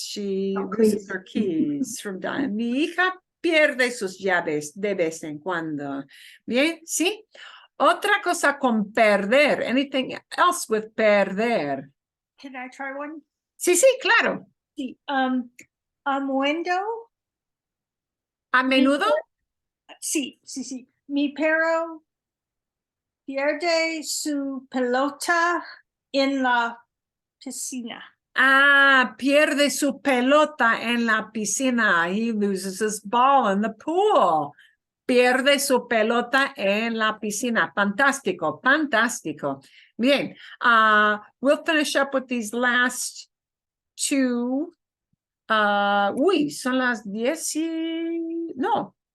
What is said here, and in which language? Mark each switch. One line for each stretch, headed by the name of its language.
English: She loses her keys from time.
Spanish: Mi hija pierde sus llaves de vez en cuando. Bien, ¿sí? Otra cosa con perder.
English: Anything else with perder? Can I try one?
Spanish: Sí, sí, claro. Sí. Amuendo. A menudo. Sí. Mi perro pierde su pelota en la piscina. Pierde su pelota en la piscina.
English: He loses his ball in the pool.
Spanish: Pierde su pelota en la piscina. Fantástico, fantástico. Bien,
English: we'll finish up with these last two.
Spanish: Son las 10 y... No.